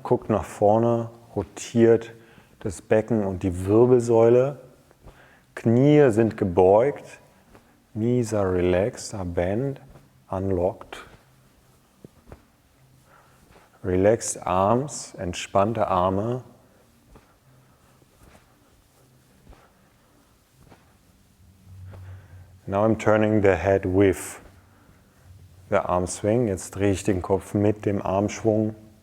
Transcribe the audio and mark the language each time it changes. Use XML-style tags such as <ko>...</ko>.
<de>Guckt nach vorne, rotiert das Becken und die Wirbelsäule. Knie sind gebeugt.</de> <en>Knees are relaxed, are bent, unlocked. Relaxed arms,</en> <de>entspannte Arme.</de> <en>Now I'm turning the head with the arm swing.</en> <de>Jetzt drehe ich den Kopf mit dem Armschwung.</de>